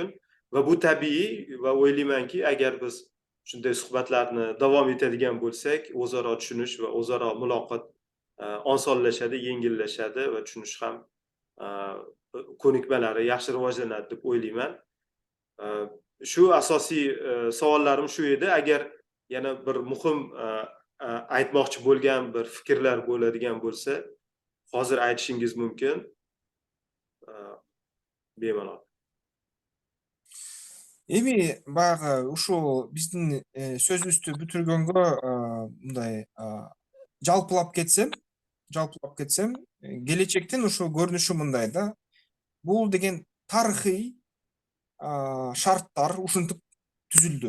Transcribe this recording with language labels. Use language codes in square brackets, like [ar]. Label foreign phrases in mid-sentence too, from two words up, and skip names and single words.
[uz] Va bu tabiiy va o'ylaymanki, agar biz shunday suhbatlarni davom etadigan bo'lsak, o'zaro tushunish va o'zaro muloqot osonlashadi, yengillashadi va tushunish ham ko'nikmalari yaxshi rivojlanadi deb o'ylayman. Shu asosiy savollarim shu edi. Agar yana bir muhim aytmoqchi bo'lgan bir fikrlar bo'ladigan bo'lsa, hozir aytishingiz mumkin. Bemalol. [ky] Эми баягы ушул биздин сөзүбүздү бүтүргөнгө мындай жалпылап кетсем, келечектин ушу көрүнүшү мындай да. Бул деген тарыхый шарттар ушинтип түзүлдү.